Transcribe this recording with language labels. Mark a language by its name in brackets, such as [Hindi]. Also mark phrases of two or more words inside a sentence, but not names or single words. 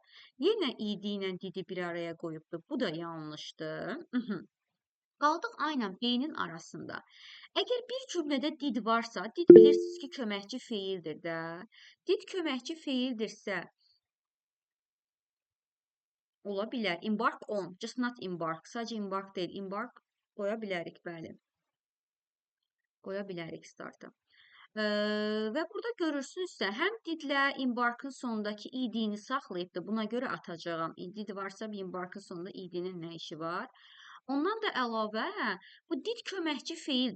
[Azerbaijani] Yenə idi ilə didi bir araya qoyubdur. Bu da yanlışdır. Qaldıq aynən B-nin arasında. Əgər bir cümlədə did varsa, did bilirsiniz ki, köməkçi feildir də. Did köməkçi feildirsə, ola bilər. [English] Embark on, just not embark. [Azerbaijani] Sadəcə embark deyil, embark qoya bilərik, bəli. Qoya bilərik starta. Və burada görürsünüzsə, həm didlə embarkın sonundakı idini saxlayıbdır. Buna görə atacağım. Did varsa, embarkın sonunda idinin nə işi var? Ondan da əlavə, bu did köməkçi feildir.